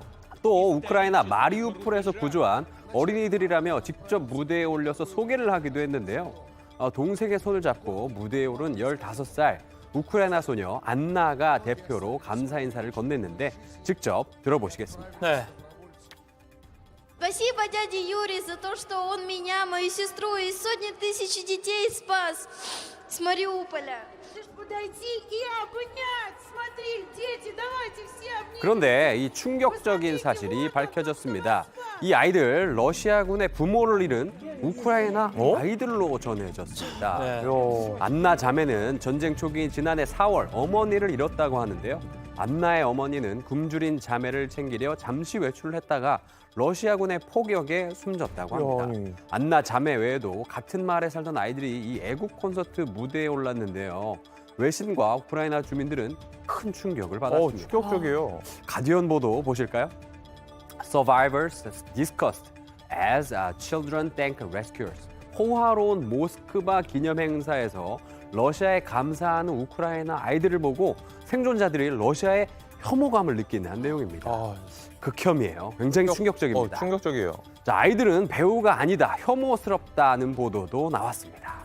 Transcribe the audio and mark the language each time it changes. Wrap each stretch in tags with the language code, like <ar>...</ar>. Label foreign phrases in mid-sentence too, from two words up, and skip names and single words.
<ko>또 우크라이나 마리우폴에서 구조한 어린이들이라며 직접 무대에 올려서 소개를 하기도 했는데요. 동생의 손을 잡고 무대에 오른 15살 우크라이나 소녀 안나가 대표로 감사 인사를 건넸는데 직접 들어보시겠습니다. 네.</ko> <ru>Спасибо дяде Юре за то, что он меня, мою сестру и сотни тысяч детей спас с Мариуполя. Подойти и обнять. Смотри, дети, давайте все обнимем.</ru> <ko>그런데 이 충격적인 사실이 밝혀졌습니다. 이 아이들 러시아군의 부모를 잃은 우크라이나 아이들로 전해졌습니다. 네. 안나 자매는 전쟁 초기 지난해 4월 어머니를 잃었다고 하는데요. 안나의 어머니는 굶주린 자매를 챙기려 잠시 외출을 했다가 러시아군의 포격에 숨졌다고 합니다. 안나 자매 외에도 같은 마을에 살던 아이들이 이 애국 콘서트 무대에 올랐는데요. 외신과 우크라이나 주민들은 큰 충격을 받았습니다. 충격적이에요. 가디언 보도 보실까요?</ko> <en>Survivors discussed as children thank rescuers.</en> <ko>호화로운 모스크바 기념 행사에서 러시아에 감사하는 우크라이나 아이들을 보고 생존자들이 러시아의 혐오감을 느끼는 내용입니다. 극혐이에요. 굉장히 충격적입니다. 충격적이에요. 자, 아이들은 배우가 아니다, 혐오스럽다는 보도도 나왔습니다.</ko>